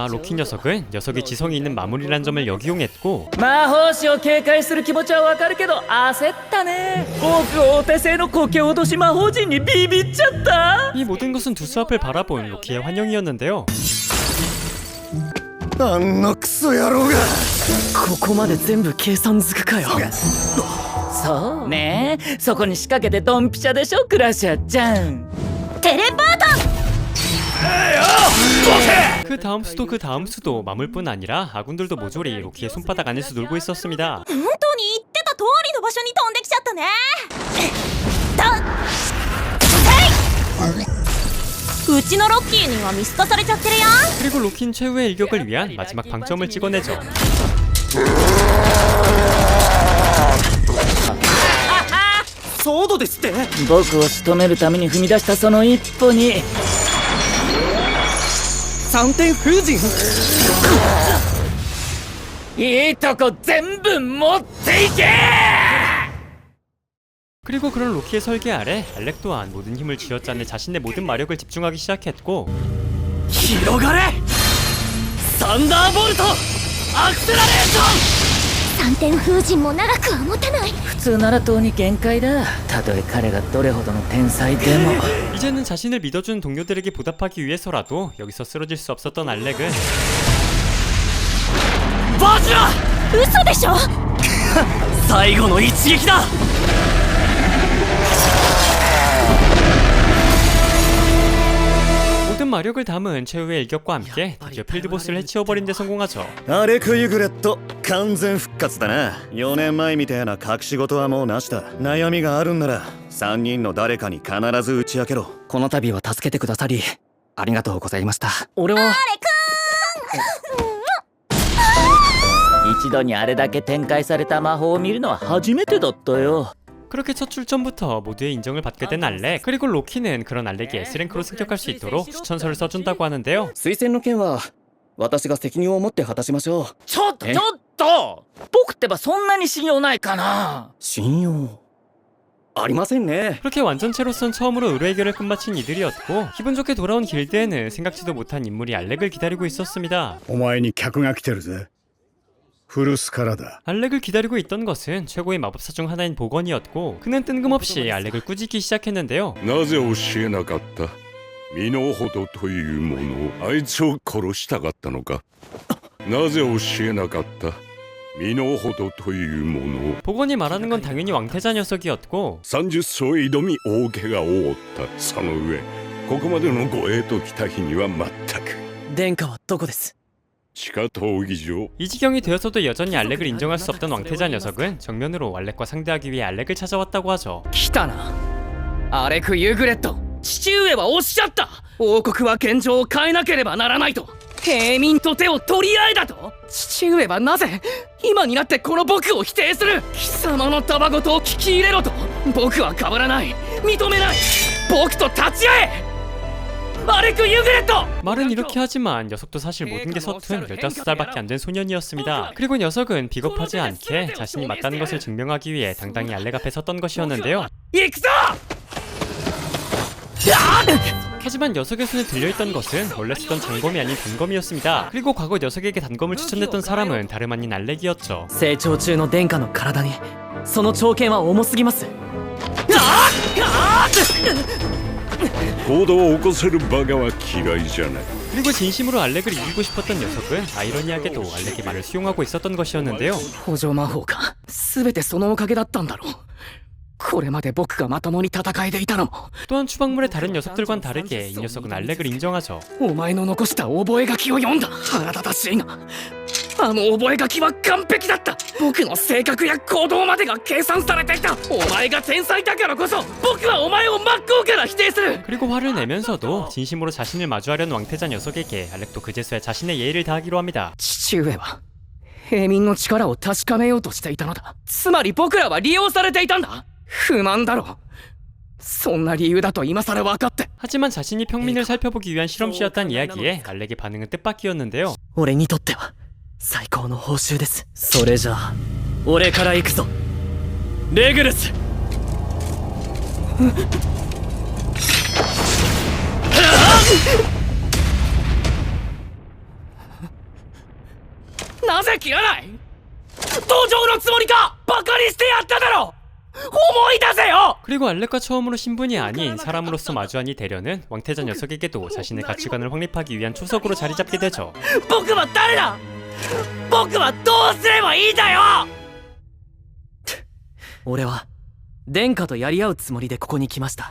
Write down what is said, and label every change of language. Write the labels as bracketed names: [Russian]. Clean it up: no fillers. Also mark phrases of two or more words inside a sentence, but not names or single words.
[Korean] 로키 녀석은 녀석의 지성이 있는 마무리란 점을 역이용했고 [Japanese] 魔法師を警戒する気持ちはわかるけど焦ったね。僕お手製の苔落とし魔法陣にビビっちゃった。 [Korean] 이 모든 것은 두 수 앞을 바라본 로키의 환영이었는데요. [Japanese] あんなクソ野郎が。ここまで全部計算づくかよ。そうね、そこに仕掛けてドンピシャでしょクラッシャーちゃん。テレポート。 [Korean] 그 다음 수도 그 다음 수도 마물뿐 아니라 아군들도 모조리 로키의 손바닥 안에서 놀고 있었습니다. [Japanese] 本当に言ってた通りの場所に飛んできちゃったね。うちのロッキーには見透かされちゃってるよ。 [Korean] 그리고 로키는 최후의 일격을 위한 마지막 방점을 찍어내죠. [Japanese] ソードですって。僕を仕留めるために踏み出したその一歩に 3点封じ。いいとこ全部持っていけ。 [Korean] 그리고 그런 로키의 설계 아래 알렉 또한 모든 힘을 쥐어짜내 자신의 모든 마력을 집중하기 시작했고 [Japanese] 広がれ。サンダーボルトアクセラレーション。 3点封じも長くは持たない。普通ならとうに限界だ。たとえ彼がどれほどの天才でも。 [Korean] 이제는 자신을 믿어준 동료들에게 보답하기 위해서라도 여기서 쓰러질 수 없었던 알렉은 [Japanese] バジラ。嘘でしょ。最後の一撃だ。 [Korean] 모든 마력을 담은 최후의 일격과 함께 드디어 필드보스를 해치워버린 데 성공하죠. [Japanese] アレク・ユグレット完全復活だな。4年前みたいな隠し事はもうなしだ。悩みがあるんなら3人の誰かに必ず打ち明けろ。この度は助けてくださりありがとうございました。俺は一度にあれだけ展開された魔法を見るのは初めてだったよ。 [Korean] 그렇게 첫 출전부터 모두의 인정을 받게 된 알렉. 그리고 로키는 그런 알렉이 S랭크로 승격할 수 있도록 추천서를 써준다고 하는데요. [Japanese] 推薦の件は私が責任を持って果たしましょう。ちょっと僕ってばそんなに信用ないかな。信用ありませんね。 [Korean] 그렇게 완전체로선 처음으로 의뢰 해결을 끝마친 이들이었고 기분 좋게 돌아온 길드에는 생각지도 못한 인물이 알렉을 기다리고 있었습니다. [Japanese] お前に客が来てるぜ。古巣からだ。 [Korean] 알렉을 기다리고 있던 것은 최고의 마법사 중 하나인 보건이었고 그는 뜬금없이 알렉을 꾸짖기 시작했는데요. [Japanese] なぜ教えなかった？身の程というものをあいつを殺したかったのか？なぜ教えなかった？身の程というものを。 [Korean] 보건이 말하는 건 당연히 왕태자 녀석이었고 [Japanese] 30 層挑み大怪我を負った。その上ここまでの護衛と来た日には全く。殿下はどこです。地下闘技場。 [Korean] 이 지경이 되어서도 여전히 알렉을 인정할 수 없던 왕태자 녀석은 정면으로 알렉과 상대하기 위해 알렉을 찾아왔다고 하죠. [Japanese] 来たなアレク・ユグレット。父上はおっしゃった。王国は現状を変えなければならないと。平民と手を取り合えだと。父上はなぜ今になってこの僕を否定する。貴様のたわごとを聞き入れろと。僕は変わらない、認めない。僕と立ち会え。 아레크 유그레토! [Korean] 말은 이렇게 하지만 녀석도 사실 모든 게 서툰 15살밖에 안 된 소년이었습니다. 그리고 녀석은 비겁하지 않게 자신이 맞다는 것을 증명하기 위해 당당히 알렉 앞에 섰던 것이었는데요. 하지만 녀석의 손에 들려있던 것은 원래 쓰던 장검이 아닌 단검이었습니다. 그리고 과거 녀석에게 단검을 추천했던 사람은 다름 아닌 알렉이었죠. [Japanese] 成長中の殿下の体にその長剣は重すぎます。行動を起こせるバカは嫌いじゃない。 [Korean] 그리고 진심으로 알렉을 이기고 싶었던 녀석은 아이러니하게도 알렉의 말을 수용하고 있었던 것이었는데요. [Japanese] 補助魔法か。全てそのおかげだったんだろう。 これまで僕がまともに戦えていたのも [Korean] 또한 추방물의 다른 녀석들과는 다르게 이 녀석은 알렉을 인정하죠. [Japanese] お前の残した覚書を読んだ。腹立たしいがあの覚書は完璧だった。僕の性格や行動までが計算されていた。お前が天才だからこそ僕はお前を真っ向から否定する。 [Korean] 그리고 화를 내면서도 진심으로 자신을 마주하려는 왕태자 녀석에게 알렉도 그제서야 자신의 예의를 다하기로 합니다. [Japanese] 父上は平民の力を確かめようとしていたのだ。つまり僕らは利用されていたんだ。不満だろう。そんな理由だと今更分かって。 [Korean] 하지만 자신이 평민을 살펴보기 위한 실험씨였단 이야기에 알렉의 반응은 뜻밖이었는데요. [Japanese] 俺にとっては最高の報酬です。それじゃあ俺から行くぞ、レグルス。なぜ切らない？登場のつもりか？バカにしてやっただろ。思い出せよ。 [Korean] 그리고 알렉과 처음으로 신분이 아닌 사람으로서 마주한 이 대련은 왕태자 녀석에게도 자신의 가치관을 확립하기 위한 초석으로 자리 잡게 되죠. [Japanese] 僕は誰だ？僕はどうすればいいんだよ。俺は殿下とやり合うつもりでここに来ました。